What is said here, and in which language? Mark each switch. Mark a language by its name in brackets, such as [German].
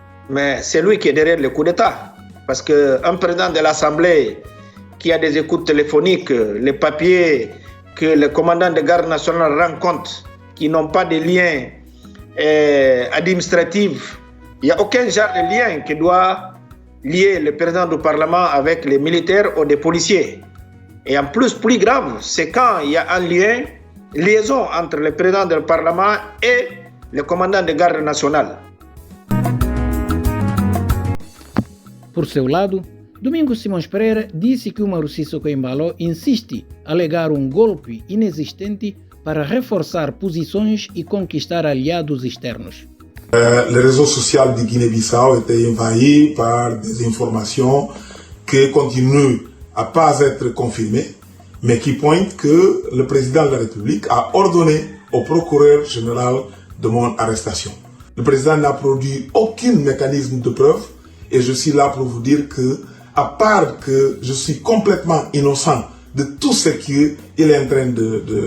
[French] Mais c'est lui qui est derrière le coup d'État. Parce qu'un président de l'Assemblée qui a des écoutes téléphoniques, les papiers que le commandant de garde nationale rend compte, qui n'ont pas de lien administratif, il n'y a aucun genre de lien qui doit lier le président du Parlement avec les militaires ou des policiers. Et en plus, plus grave, c'est quand il y a une liaison entre le président du Parlement et le commandant de garde nationale. [Portuguese] Por seu lado, Domingos Simões Pereira disse que Umaru Sissoko Embalo insiste a alegar golpe inexistente para reforçar posições e conquistar aliados externos. [French] Les réseaux sociaux de Guinée-Bissau étaient envahis par des informations qui continuent à pas être confirmées, mais qui pointent que le président de la République a ordonné au procureur général de mon arrestation. Le président n'a produit aucun mécanisme de preuve et je suis là pour vous dire que, à part que je suis complètement innocent de tout ce qu'il est en train de